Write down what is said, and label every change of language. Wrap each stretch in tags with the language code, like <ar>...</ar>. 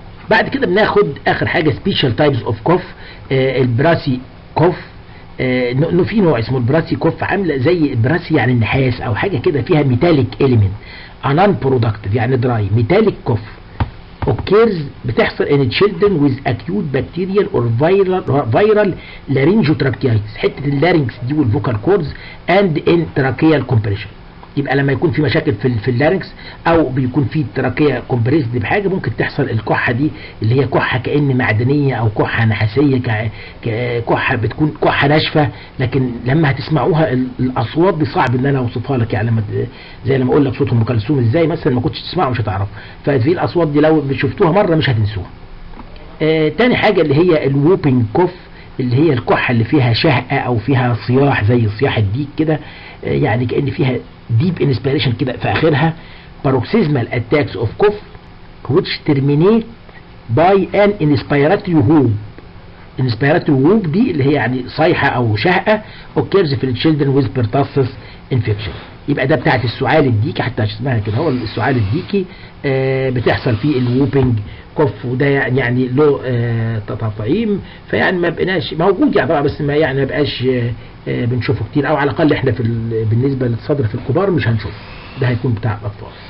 <ar>بعد كده بناخد اخر حاجه</ar> <en>special types of cough.</en> <ar>البراسي كوف، انه في نوع اسمه البراسي كوف، عامله زي البراسي يعني النحاس او حاجه كده فيها ميتاليك اليمنت، انان برودكتيف يعني دراي.</ar> <en>metallic cough occurs</en> <ar>بتحصل</ar> <en>in children with acute bacterial or viral laryngotracheitis،</en> <ar>حته اللارynx دي والفوكال كوردز</ar> <en>and in tracheal compression.</en> <ar>يبقى لما يكون في مشاكل في اللارynx او بيكون في تراكيه كومبريسد بحاجه ممكن تحصل الكحه دي، اللي هي كحه كأن معدنيه او كحه نحاسيه، كحه بتكون كحه ناشفه. لكن لما هتسمعوها الاصوات دي صعب ان انا اوصفها لك، يعني لما زي لما اقول لك صوت ام كلثوم ازاي مثلا ما كنتش تسمعه مش هتعرف. فدي الاصوات دي لو شفتوها مره مش هتنسوها. تاني حاجه اللي هي الووبينج كوف، اللي هي الكحه اللي فيها شهقه او فيها صياح زي صياح الديك كده، يعني كأن فيها</ar> <en>deep inspiration</en> <ar>كده في آخرها.</ar> <en>paroxysmal attacks of cough which terminate by an inspiratory whoop. inspiratory whoop</en> <ar>دي اللي هي يعني صيحة أو شهقة occurs في</ar> <en>children with pertussis infection.</en> <ar>يبقى ده بتاعت السعال الديكي، حتى اسمها كده هو السعال الديكي، بتحصل فيه الووبينج كوف، وده يعني له تطعيم، فيعني ما بقناش موجود يعني طبعا، بس ما يعني ما بقاش بنشوفه كتير، او على الاقل احنا بالنسبه للصدر في الكبار مش هنشوفه، ده هيكون بتاع الاطفال.</ar>